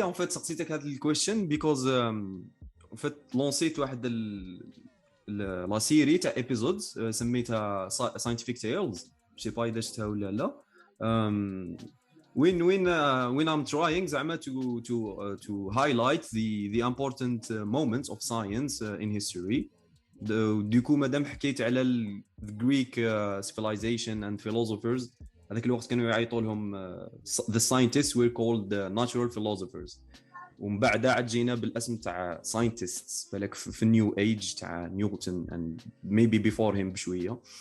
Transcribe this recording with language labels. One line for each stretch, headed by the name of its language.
French: En fait,
Arabic: سقسيتك هذا الكويشن
English: because
French: en fait
Arabic: لونسيت واحد لا سيري تاع episodes سميتها
English: scientific tales.
French: Je sais pas
Arabic: إذا شفتها ولا لا.
English: When I'm trying
Arabic: زعما
English: to highlight the important moments of science in history.
French: Du coup
Arabic: مادام حكيت على
English: the Greek civilization and philosophers,
Arabic: هذاك الوقت كانوا يعيطوا لهم
English: the scientists were called natural philosophers.
Arabic: ومن بعد عاد جينا بالاسم تاع scientists بالك في النيو ايج تاع نيوتن
English: and maybe before him
Arabic: بشويه.